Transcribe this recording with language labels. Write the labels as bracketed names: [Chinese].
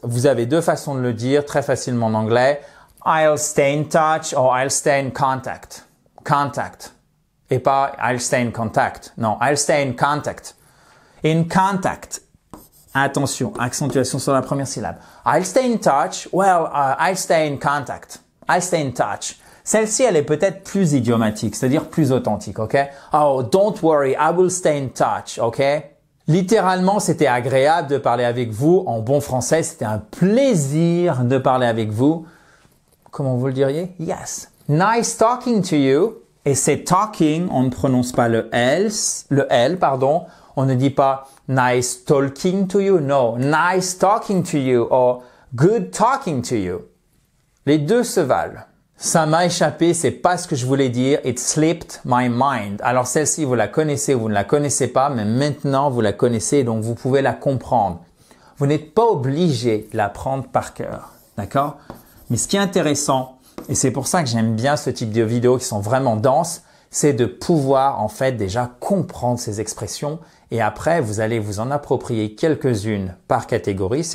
[French] Vous avez deux façons de le dire très facilement en anglais. [English] I'll stay in touch or I'll stay in contact. Contact. Et pas I'll stay in contact. Non, I'll stay in contact. In contact. [French] Attention, accentuation sur la première syllabe. [English] I'll stay in touch. Well, I'll stay in contact. I'll stay in touch. [French] Celle-ci, elle est peut-être plus idiomatique, c'est-à-dire plus authentique, ok? [English] Oh, don't worry, I will stay in touch, ok? [French] Littéralement, c'était agréable de parler avec vous. En bon français, c'était un plaisir de parler avec vous. Comment vous le diriez? Yes. [English] Nice talking to you. [French] Et c'est talking, on ne prononce pas le L, pardon. On ne dit pas [English] nice talking to you. No, nice talking to you or good talking to you. [French] Les deux se valent. Ça m'a échappé, c'est pas ce que je voulais dire. [English] It slipped my mind. [French] Alors celle-ci, vous la connaissez ou vous ne la connaissez pas, mais maintenant vous la connaissez, donc vous pouvez la comprendre. Vous n'êtes pas obligé de l'apprendre par cœur, d'accord? Mais ce qui est intéressant, et c'est pour ça que j'aime bien ce type de vidéos qui sont vraiment denses, c'est de pouvoir en fait déjà comprendre ces expressions et après vous allez vous en approprier quelques-unes par catégorie.